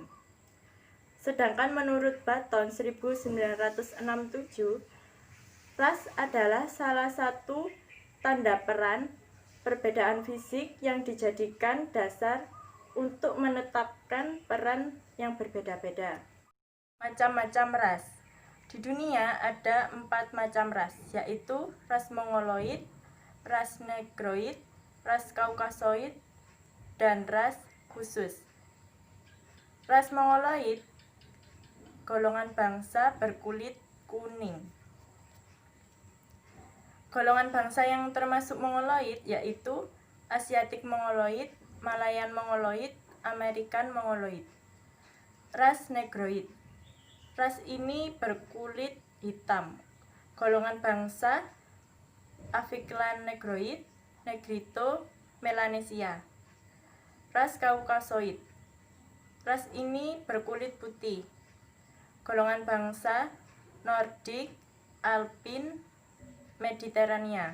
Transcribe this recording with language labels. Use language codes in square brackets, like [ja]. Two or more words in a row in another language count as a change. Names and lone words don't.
[id] Sedangkan menurut Button 1967, ras adalah salah satu tanda peran perbedaan fisik yang dijadikan dasar untuk menetapkan peran yang berbeda-beda. Macam-macam ras. Di dunia ada 4 macam ras, yaitu ras Mongoloid, ras Negroid, ras Kaukasoid, dan ras khusus. Ras Mongoloid golongan bangsa berkulit kuning. Golongan bangsa yang termasuk Mongoloid yaitu [en] Asiatic Mongoloid, Malayan Mongoloid, American Mongoloid. [id] Ras Negroid. Ras ini berkulit hitam. Golongan bangsa Aviklan Negroid, Negrito, Melanesia. Ras Kaukasoid. Ras ini berkulit putih. Golongan bangsa Nordik, Alpin, Mediterania.